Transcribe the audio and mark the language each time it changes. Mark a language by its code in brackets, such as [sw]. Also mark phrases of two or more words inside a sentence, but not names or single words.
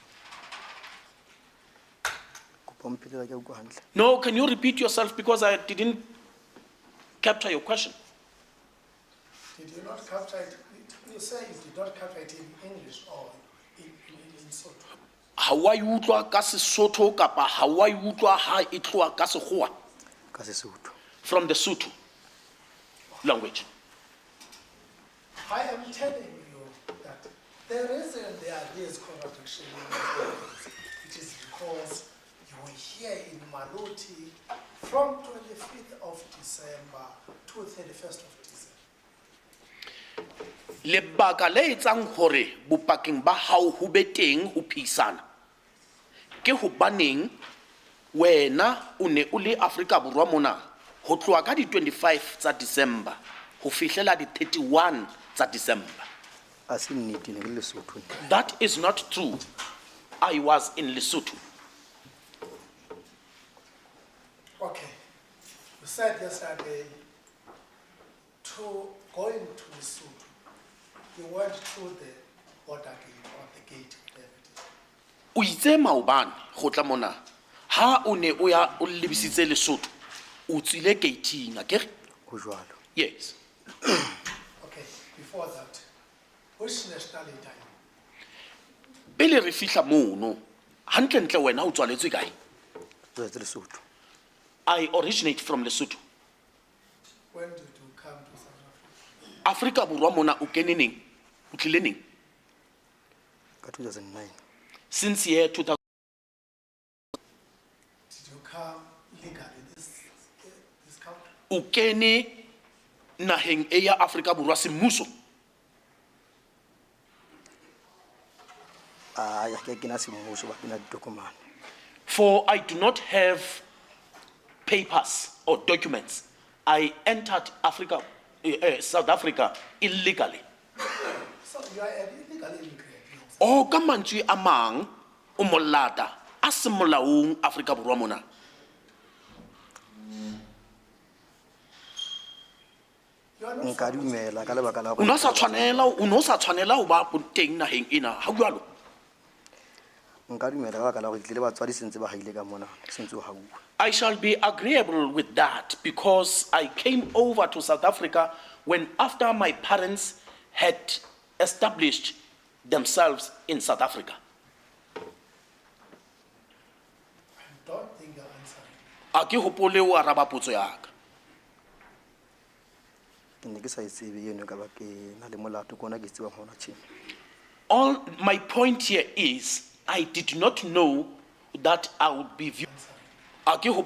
[en] No, can you repeat yourself because I didn't capture your question. Did you not capture it? You say you did not capture it in English or in Sotho? [st] Ha wa utlwa ka Sesotho kapa ha wa utlwa ha e tloa ka Sekgowa? Ka Sesotho. [en] From the Sotho language. I am telling you that the reason there is contradiction in the evidence, it is because you were here in Maluti from 25th of December to 31st of December. [st] Lebaka le etsang hore bopaking ba hao ho be teng ho phisana ke hobaneng wena o ne o le Afrika Borwa mona ho tloa ka di 25 tsa December ho fihlela di 31 tsa December. [en] That is not true. I was in Lesotho. Okay. You said yesterday to going to Lesotho, you went through the border gate or the gate. [st] O itse maobane go tla mona ha o ne o ya o lebisitse Lesotho o tsile gating akere go jwalo. [en] Yes. Okay, before that, which nationality are you? [st] Pele re fihla mono hantle ntle wena o tswaletswe kae? Lesotho. [en] I originate from Lesotho. When did you come to South Africa? [st] Afrika Borwa mona o kene neng? O tlile neng? Ka 2009. [en] Since year 2000. Did you come legally this country? [st] O kene naheng e ya Afrika Borwa semmuso? Ya ke na semmuso ba ina document. [en] For I do not have papers or documents. I entered South Africa illegally. So you are an illegal immigrant. [st] O ka mantswe a mang o molata a se molaong Afrika Borwa mona. [en] You are not [st] Nka dumela ka lebaka la O no sa tshwanela o ba teng naheng ena ha jwalo. nka dumela ka lebaka la go tlile batswadi sentse ba haile ka mona sentse o hauwa. [en] I shall be agreeable with that because I came over to South Africa when after my parents had established themselves in South Africa. I don't think you're answering. [st] A ke hopole o araba potso ya ka. Ke ne ke sa itsebe yeno ka ba ke na le molato kona ke tseba hona tjena. [en] All my point here is I did not know that I would be viewed. [st] A ke